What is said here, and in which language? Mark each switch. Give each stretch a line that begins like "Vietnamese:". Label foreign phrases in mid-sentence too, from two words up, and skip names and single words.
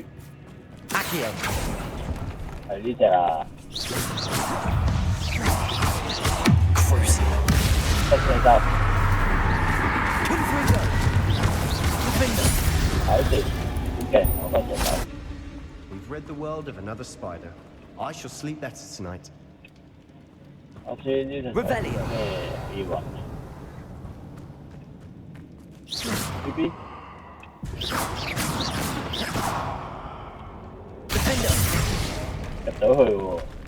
Cantonese: Accio. 係呢隻啊！得隻就搞掂，好勁，我覺得就。
English: We've rid the world of another spider. I shall sleep better tonight.
Cantonese: 我知呢隻咩意雲？呢邊。 Defender. 入到去喎。